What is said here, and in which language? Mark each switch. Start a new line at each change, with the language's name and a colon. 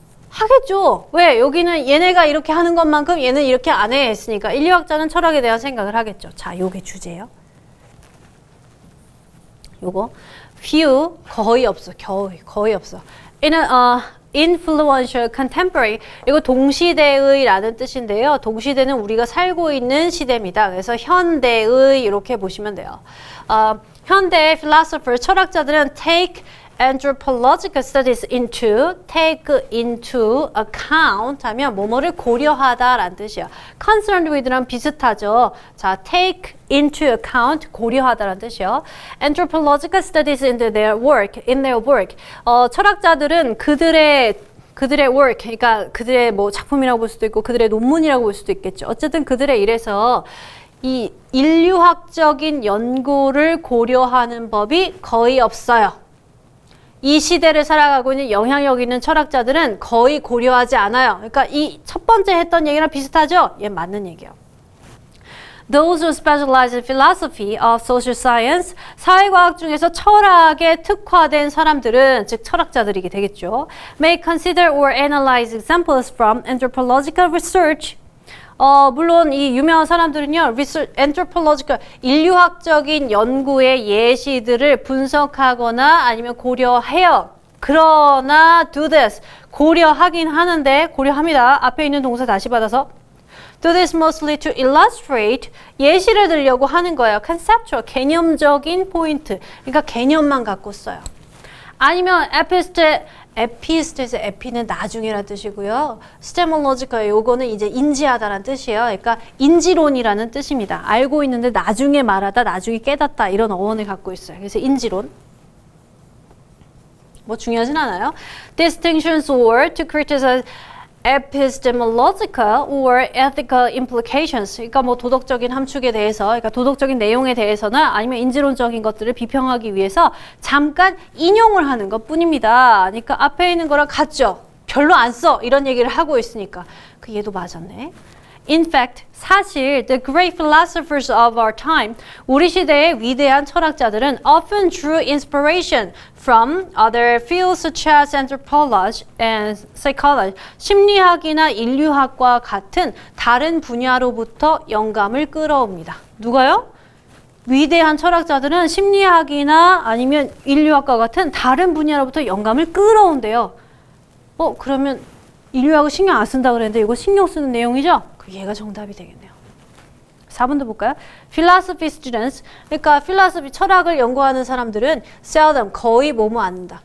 Korean: 하겠죠. 왜? 여기는 얘네가 이렇게 하는 것만큼 얘는 이렇게 안 해 했으니까 인류학자는 철학에 대한 생각을 하겠죠. 자, 요게 주제예요. 요거 few 거의 없어. 거의 없어.
English: in a influential contemporary.
Korean: 이거 동시대의라는 뜻인데요. 동시대는 우리가 살고 있는 시대입니다. 그래서 현대의 이렇게 보시면 돼요. 현대 philosopher 철학자들은
English: take anthropological studies take into account
Korean: 하면 뭐뭐를 고려하다라는 뜻이에요. concerned with랑 비슷하죠. 자, take into account 고려하다라는 뜻이요.
English: anthropological studies in their work.
Korean: 철학자들은 그들의 work, 그러니까 그들의 뭐 작품이라고 볼 수도 있고 그들의 논문이라고 볼 수도 있겠죠. 어쨌든 그들의 일에서 이 인류학적인 연구를 고려하는 법이 거의 없어요. 이 시대를 살아가고 있는 영향력 있는 철학자들은 거의 고려하지 않아요. 그러니까 이 첫 번째 했던 얘기랑 비슷하죠? 얘 맞는 얘기예요.
English: Those who specialize in philosophy of social science,
Korean: 사회과학 중에서 철학에 특화된 사람들은, 즉 철학자들이게 되겠죠.
English: May consider or analyze examples from anthropological research.
Korean: 물론 이 유명한 사람들은요, anthropological, 인류학적인 연구의 예시들을 분석하거나 아니면 고려해요. 그러나
English: do this,
Korean: 고려하긴 하는데, 고려합니다. 앞에 있는 동사 다시 받아서
English: do this mostly to illustrate,
Korean: 예시를 들려고 하는 거예요. conceptual, 개념적인 포인트. 그러니까 개념만 갖고 써요. 아니면 에피스트에서 에피는 나중이라는 뜻이고요. 스테몰로지컬 요거는 이제 인지하다라는 뜻이에요. 그러니까 인지론이라는 뜻입니다. 알고 있는데 나중에 말하다, 나중에 깨닫다 이런 어원을 갖고 있어요. 그래서 인지론. 뭐 중요하진 않아요.
English: Distinctions or to criticize epistemological or ethical implications.
Korean: 그러니까 뭐 도덕적인 함축에 대해서, 그러니까 도덕적인 내용에 대해서나 아니면 인지론적인 것들을 비평하기 위해서 잠깐 인용을 하는 것 뿐입니다. 그러니까 앞에 있는 거랑 같죠? 별로 안 써. 이런 얘기를 하고 있으니까. 그 얘도 맞았네.
English: In fact,
Korean: 사실
English: the great philosophers of our time,
Korean: 우리 시대의 위대한 철학자들은
English: often drew inspiration from other fields such as anthropology and psychology,
Korean: 심리학이나 인류학과 같은 다른 분야로부터 영감을 끌어옵니다. 누가요? 위대한 철학자들은 심리학이나 아니면 인류학과 같은 다른 분야로부터 영감을 끌어온대요. 그러면 인류학을 신경 안 쓴다 그랬는데 이거 신경 쓰는 내용이죠? 얘가 정답이 되겠네요. 4번도 볼까요? Philosophy students, 그러니까 philosophy, 철학을 연구하는 사람들은 seldom, 거의 뭐뭐 않는다.